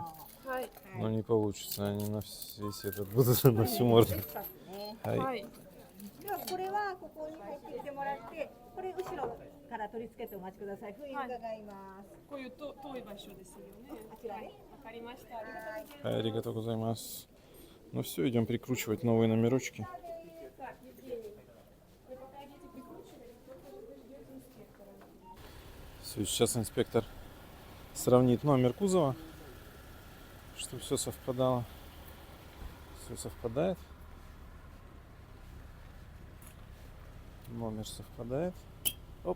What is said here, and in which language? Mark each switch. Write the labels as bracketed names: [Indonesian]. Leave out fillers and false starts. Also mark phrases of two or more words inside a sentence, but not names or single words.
[Japanese] はい。 [Russian] Но не получится. Они на весь этот будут на всю морду. [Japanese] レクサスね。は。はいい。ではこれはここに入ってきてもらって、これ後ろから取り付けてお待ちください。封印伺います。こういうと遠い場所ですよね。あちらね。わかりました。ありがとうございますありがとうございます. [Russian] Ну все, идем прикручивать новые номерочки. Так, Евгений, вы пока идите прикручивать, только вы ждете инспектора. Все, сейчас инспектор сравнит номер кузова, чтобы все совпадало. Все совпадает. Номер совпадает. Оп.